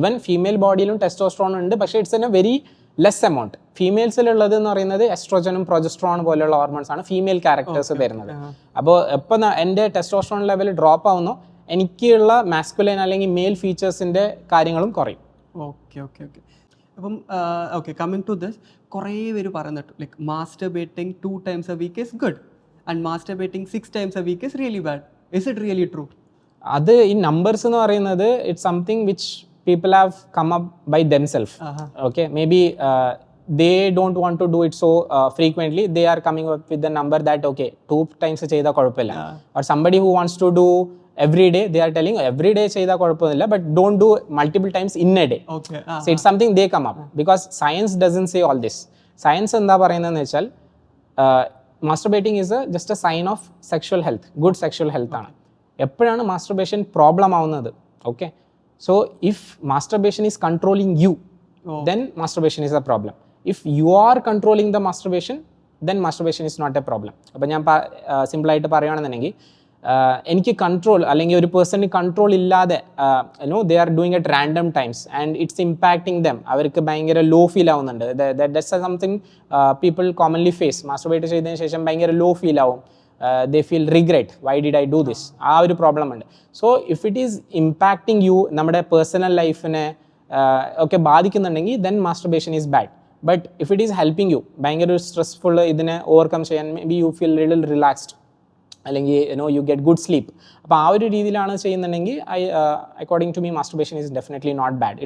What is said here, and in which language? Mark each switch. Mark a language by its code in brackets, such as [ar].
[ml] Even female ബോഡിയിലും testosterone ഉണ്ട്, പക്ഷേ [en] It's an a very less amount. [ml] ഫീമെയിൽസിലുള്ളത് എന്ന് പറയുന്നത് എസ്ട്രോജനും പ്രൊജസ്ട്രോൺ പോലെയുള്ള ഹോർമോൺസ് ആണ് ഫീമെയിൽ ക്യാരക്ടേഴ്സ് തരുന്നത്. അപ്പോൾ എപ്പോൾ എൻ്റെ ടെസ്റ്റോസ്റ്ററോൺ ലെവൽ ഡ്രോപ്പ് ആവുന്നോ എനിക്കുള്ള മാസ്കുലൈൻ അല്ലെങ്കിൽ മെയിൽ ഫീച്ചേഴ്സിൻ്റെ കാര്യങ്ങളും കുറയും. Okay okay okay. [en] അപ്പം okay, coming to this, [ml] കുറേ പേര് പറയുന്നുണ്ട് [en] Like masturbating 2 times a week is good and masturbating 6 times a week is really bad. Is it really true? [ml] അത് ഈ നമ്പേഴ്സ് എന്ന് പറയുന്നത് [en] It's something which people have come up by themselves. Okay, maybe they don't want to do it so frequently. They are coming up with the number that okay 2 times [ml] ചെയ്താ കുഴപ്പമില്ല. [en] Or somebody who wants to do every day, they are telling every day [ml] ചെയ്താ കുഴപ്പമില്ല, [en] but don't do multiple times in a day. Okay. So it's something they come up because science doesn't say all this. Science [ml] എന്താ പറയുന്നതെന്ന് വെച്ചാൽ [en] masturbating is just a sign of sexual health, good sexual health ആണ്. [ml] എപ്പോഴാണ് masturbation problem ആവുന്നത്? [en] Okay. So if masturbation is controlling you, then masturbation is a problem. If you are controlling the masturbation, then masturbation is not a problem. [ml] അപ്പോൾ ഞാൻ സിമ്പിളായിട്ട് പറയുകയാണെന്നുണ്ടെങ്കിൽ എനിക്ക് control അല്ലെങ്കിൽ ഒരു പേഴ്സണിന് കൺട്രോൾ ഇല്ലാതെ [en] They are doing at random times and it's impacting them. [ml] അവർക്ക് ഭയങ്കര ലോ ഫീൽ ആവുന്നുണ്ട്. [en] That's something people commonly face. [ml] Masturbate ചെയ്തതിന് ശേഷം ഭയങ്കര ലോ ഫീൽ ആവും. [en] they feel regret, why did I do this? [ml] ആ ഒരു പ്രോബ്ലം ഉണ്ട്. [en] so if it is impacting you, [ml] നമ്മുടെ പേഴ്സണൽ ലൈഫിനെ ഒക്കെ ബാധിക്കുന്നുണ്ടെങ്കിൽ [en] then masturbation is bad. But if it is helping you, [ml] ഭയങ്കര ഒരു സ്ട്രെസ്ഫുൾ ഇതിനെ ഓവർകം ചെയ്യാൻ [en] Maybe you feel little relaxed അല്ലെങ്കിൽ you get good sleep. [ml] അപ്പോൾ ആ ഒരു രീതിയിലാണ് ചെയ്യുന്നുണ്ടെങ്കിൽ according to me [en] Masturbation is definitely not bad.